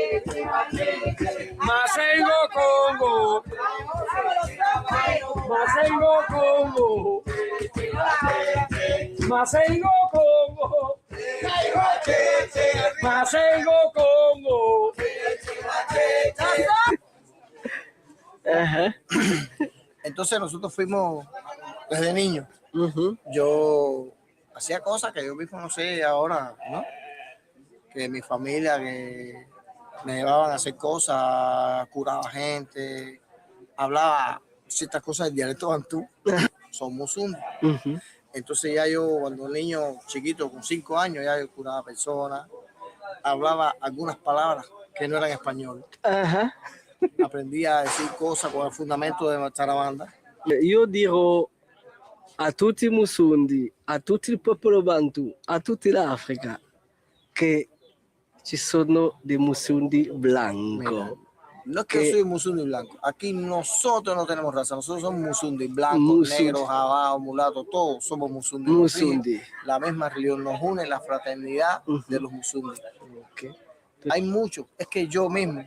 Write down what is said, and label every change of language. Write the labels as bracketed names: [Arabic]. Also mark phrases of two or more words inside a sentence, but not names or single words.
[Spanish] Mazengo Congo, Mazengo Congo, Mazengo Congo, Mazengo Congo. Ajá. Entonces nosotros fuimos desde niños. Yo hacía cosas que yo mismo no sé ahora, ¿no? Que mi familia, que me llevaban a hacer cosas, curaba gente, hablaba ciertas cosas del dialecto bantú, somos un. Entonces ya yo, cuando un niño chiquito, con 5 años, ya yo curaba personas, hablaba algunas palabras que no eran español. Ajá. Aprendía a decir cosas con el fundamento de nuestra banda. [Italian] Io dirò a tutti i Musundi, a tutto il popolo Bantu, a tutta l'Africa, che ci sono dei Musundi blanco. [Spanish] No es que Que- yo soy musundi blanco. Aquí nosotros no tenemos raza. Nosotros somos musundi blancos, Musundi. negros, jabados, mulatos, todos somos musundi. Musundi. La misma religión nos une, la fraternidad Ujú. de los musundi. Ok. Hay muchos. Es que yo mismo